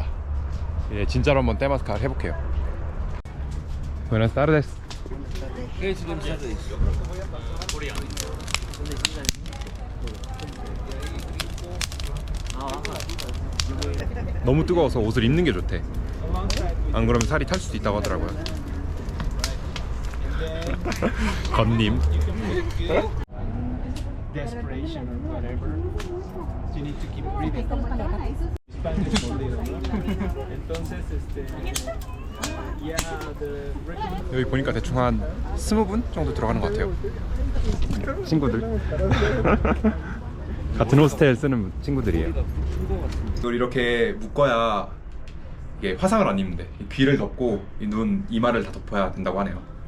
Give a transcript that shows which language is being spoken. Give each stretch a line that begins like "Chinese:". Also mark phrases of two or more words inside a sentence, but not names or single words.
Korean: 진짜로 한번 테마스칼 해볼게요.
Spanish: Buenas tardes.
Korean: 너무 뜨거워서 옷을 입는 게 좋대. 안 그러면 살이 탈 수도 있다고 하더라고요. 건님.
English: Desperation or whatever, you need to keep breathing. Spanish for little, ¿no? Entonces, yeah, the recommendation.
Korean: 여기 보니까 대충 한 20분 정도 들어가는 것 같아요. 친구들. 같은 호스텔 쓰는 친구들이에요. 이걸 이렇게 묶어야 이게 화상을 안 입는데 귀를 덮고 눈, 이마를 다 덮어야 된다고 하네요.